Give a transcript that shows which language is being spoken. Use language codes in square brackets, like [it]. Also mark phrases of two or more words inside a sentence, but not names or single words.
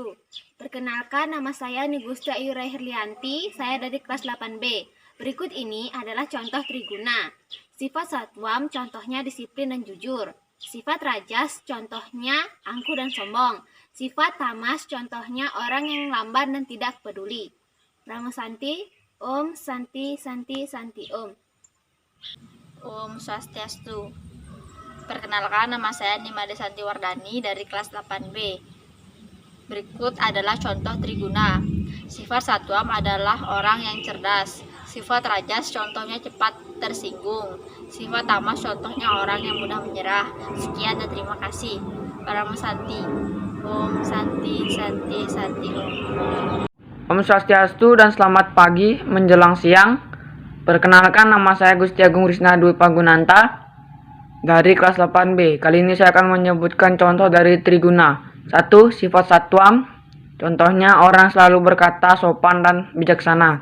[id] Perkenalkan, nama saya Nigustia Yura Herlianti, saya dari kelas 8B. Berikut ini adalah contoh triguna. Sifat satwam contohnya disiplin dan jujur. Sifat rajas contohnya angkuh dan sombong. Sifat tamas contohnya orang yang lamban dan tidak peduli. [sa] Pramo Santi, Om Santi Santi Santi Om. [ban] Om Swastiastu. [id] Perkenalkan, nama saya Nimade Santi Wardani dari kelas 8B. Berikut adalah contoh triguna. Sifat satwam adalah orang yang cerdas. Sifat rajas contohnya cepat tersinggung. Sifat tamas contohnya orang yang mudah menyerah. Sekian dan terima kasih. [sa] Pramo Santi. Om Santi Santi Santi Om. [ban] Om Swastiastu [id] dan selamat pagi menjelang siang. Perkenalkan, nama saya Gusti Agung Risna Dwi Pagunanta dari kelas 8B. Kali ini saya akan menyebutkan contoh dari triguna. 1. Sifat satwam contohnya orang selalu berkata sopan dan bijaksana.